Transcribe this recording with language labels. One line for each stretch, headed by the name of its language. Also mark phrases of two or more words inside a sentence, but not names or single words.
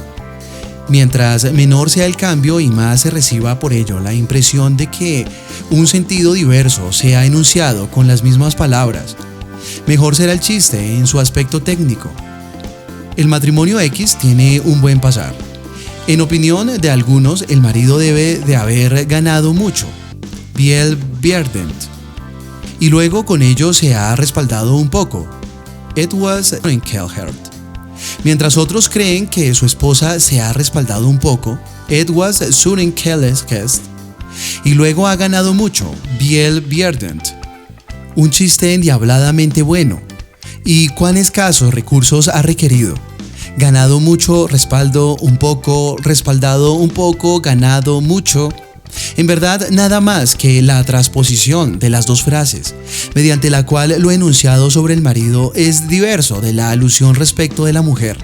Spanish: Mientras menor sea el cambio y más se reciba por ello la impresión de que un sentido diverso sea enunciado con las mismas palabras, mejor será el chiste en su aspecto técnico. El matrimonio X tiene un buen pasar. En opinión de algunos, el marido debe de haber ganado mucho,
German: viel verdient,
Spanish: y luego con ello se ha respaldado un poco,
German: etwas enkelt.
Spanish: Mientras otros creen que su esposa se ha respaldado un poco,
German: etwas zurenkeleskest,
Spanish: y luego ha ganado mucho,
German: viel verdient.
Spanish: Un chiste endiabladamente bueno. ¿Y cuán escasos recursos ha requerido? Ganado mucho, respaldo un poco, respaldado un poco, ganado mucho. En verdad, nada más que la transposición de las dos frases, mediante la cual lo enunciado sobre el marido es diverso de la alusión respecto de la mujer.